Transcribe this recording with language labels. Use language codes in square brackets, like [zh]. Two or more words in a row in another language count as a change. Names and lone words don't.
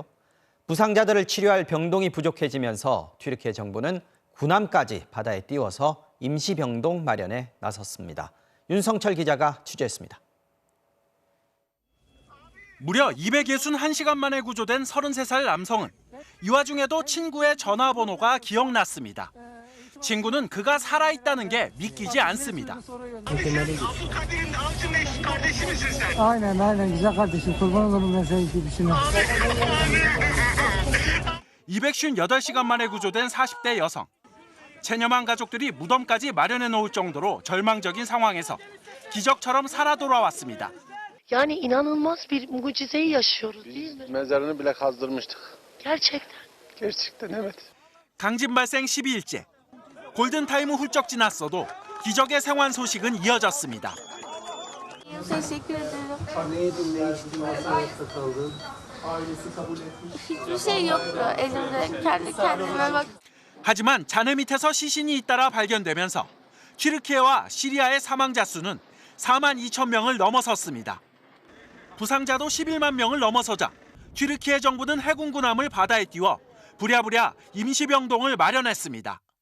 [ko] 부상자들을 치료할 병동이 부족해지면서 튀르키예 정부는 군함까지 바다에 띄워서 임시병동 마련에 나섰습니다. 윤성철 기자가 취재했습니다. 무려 261시간 만에 구조된 33살 남성은 이 와중에도 친구의 전화번호가 기억났습니다. 친구는 그가 살아있다는 게 믿기지 않습니다. [tr] Aynen güzel kardeşim kurban olurum ben senin gibisine. [ko] 258시간 만에 구조된 40대 여성. 체념한 가족들이 무덤까지 마련해 놓을 정도로 절망적인 상황에서 기적처럼 살아 돌아왔습니다. [tr] Yani inanılmaz bir mucizeyi yaşıyoruz değil mi? Mezarını bile kazdırmıştık. Gerçekten. Gerçekten evet. [ko] 강진 발생 12일째. 골든타임은 훌쩍 지났어도 기적의 생還소식은 이어졌습니다. [tr] Teşekkür ederim. Hiçbir şey yoktu elimde. Kendi kendime bak. [ko] 하지만 잔해 밑에서 시신이 잇따라 발견되면서 튀르키예와 시리아의 사망자 수는 4만 2천 명을 넘어섰습니다. 부상자도 11만 명을 넘어서자 튀르키예 정부는 해군 군함을 바다에 띄워 부랴부랴 임시병동을 마련했습니다.